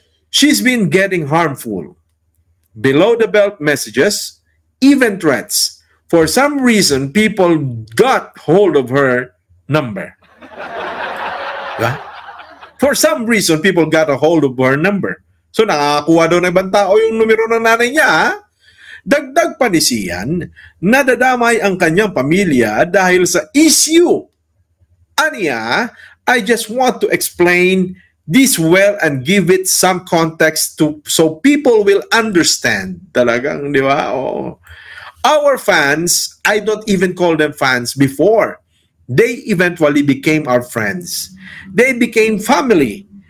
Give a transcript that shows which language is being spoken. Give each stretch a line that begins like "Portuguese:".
English: She's been getting harmful. Below the belt messages, even threats. For some reason, people got hold of her number.
Filipino: Diba?
English: For some reason, people got a hold of her number.
Filipino: So nakakakuha daw ng ibang tao yung numero ng nanay niya. Ha? Dagdag pa ni Sian, nadadamay ang kanyang pamilya dahil sa issue.
English: Aniya, I just want to explain this well and give it some context so people will understand.
Filipino: Talagang, di ba?
English: Oh. Our fans, I don't even call them fans before. They eventually became our friends. They became family.